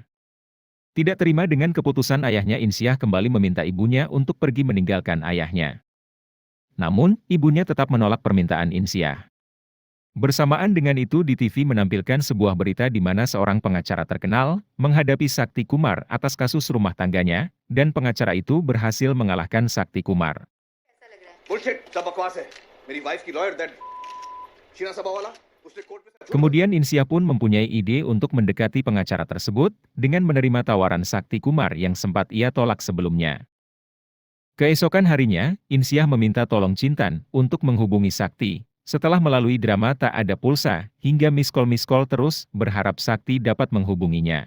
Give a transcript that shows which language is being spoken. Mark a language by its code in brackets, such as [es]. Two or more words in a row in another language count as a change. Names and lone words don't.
[id] Tidak terima dengan keputusan ayahnya, Insyah kembali meminta ibunya untuk pergi meninggalkan ayahnya. Namun, ibunya tetap menolak permintaan Insyah. Bersamaan dengan itu di TV menampilkan sebuah berita di mana seorang pengacara terkenal menghadapi Sakti Kumar atas kasus rumah tangganya, dan pengacara itu berhasil mengalahkan Sakti Kumar. [hi] बुलशिट सब बकवास है मेरी वाइफ की [en] lawyer that [hi] शीना सबा वाला उसने कोर्ट में [id] Kemudian Insyah pun mempunyai ide untuk mendekati pengacara tersebut dengan menerima tawaran Sakti Kumar yang sempat ia tolak sebelumnya. Keesokan harinya, Insyah meminta tolong Cintan untuk menghubungi Sakti. Setelah melalui drama tak ada pulsa, hingga [en] miss call [id] terus, berharap Sakti dapat menghubunginya.